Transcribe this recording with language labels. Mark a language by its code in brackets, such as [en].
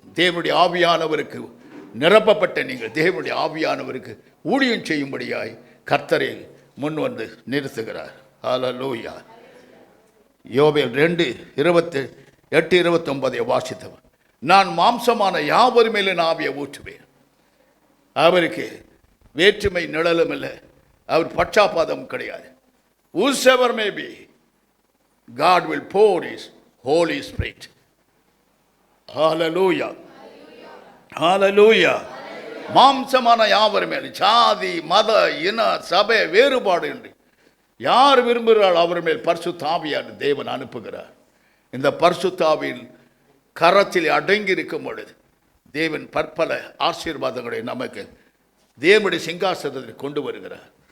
[ta] தேவனுடைய ஆவியானவருக்கு நிரப்பப்பட்ட நீங்கள் தேவனுடைய ஆவியானவருக்கு ஊழியம் செய்யும்படியாய் கர்த்தரை முன் வந்து நிறுத்துகிறார். ஹல்லேலூயா. யோவேல் 2:28-29 வாசித்தவர். நான் மாம்சமான யாவர் மேலே ஆவியை ஊற்றுவேன். அவருக்கு வேற்றுமை நிழலும் இல்லை, அவர் பட்சாபாதம் கிடையாது. [en] whosoever may be, God will pour his Holy Spirit. Hallelujah. Hallelujah. [ta] மாம்சமான யாவர் மேல் ஜாதி மத இன சபை வேறுபாடு என்று யார் விரும்புகிறாள் அவர் மேல் பரிசுத்த ஆவியான தேவன் அனுப்புகிறார். இந்த பரிசுத்த ஆவியின் கரத்தில் அடங்கி இருக்கும் பொழுது தேவன் பற்பல ஆசீர்வாதங்களை நமக்கு தேவனுடைய சிங்காசனத்தில் கொண்டு வருகிறார்.